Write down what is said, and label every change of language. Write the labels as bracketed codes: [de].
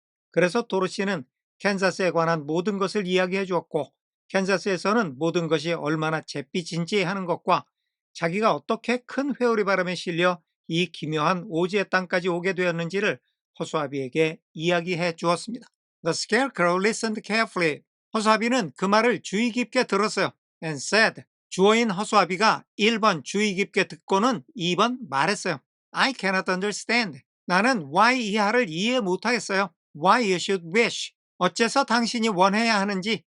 [ko] 그래서 도로시는 캔자스에 관한 모든 것을 이야기해 주었고, 캔자스에서는 모든 것이 얼마나 잿빛인지 하는 것과 자기가 어떻게 큰 회오리 바람에 실려 이 기묘한 오지의 땅까지 오게 되었는지를 허수아비에게 이야기해 주었습니다. [en] The scarecrow listened carefully. [ko] 허수아비는 그 말을 주의 깊게 들었어요. [en] And said. [ko] 주어인 허수아비가 1번 주의 깊게 듣고는 2번 말했어요. [en] I cannot understand. [ko] 나는 why 이하를 이해 못하겠어요. [en] Why you should wish. [ko] 어째서 당신이 원해야 하는지.